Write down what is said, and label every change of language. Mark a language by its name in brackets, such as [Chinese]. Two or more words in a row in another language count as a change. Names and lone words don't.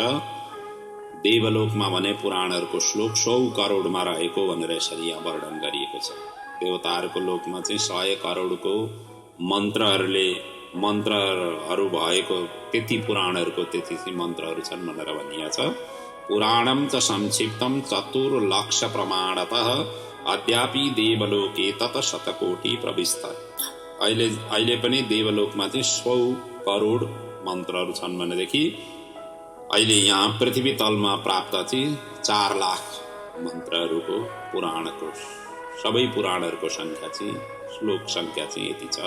[Nepali] देवलोकमा भने पुराणहरूको श्लोक 100 करोडमा रहेको भनेर यसरी यहाँ वर्णन गरिएको छ। देवताहरूको लोकमा चाहिँ 100 करोडको मन्त्रहरू भएको त्यति पुराणहरूको त्यति मन्त्रहरू छन् भनेर भनिएको छ। [Sanskrit] पुराणम च संक्षिप्तम 4 लक्ष प्रमाणतः अद्यापि देवलोके तत शतकोटि प्रविष्ट। [Nepali] अहिले पनि देवलोकमा चाहिँ 100 करोड मन्त्रहरू छन् भनेदेखि अहिले यहाँ पृथ्वी तलमा प्राप्त चाहिँ 4 लाख मन्त्रहरूको पुराणको सबै पुराणहरूको संख्या चाहिँ श्लोक संख्या चाहिँ यति छ।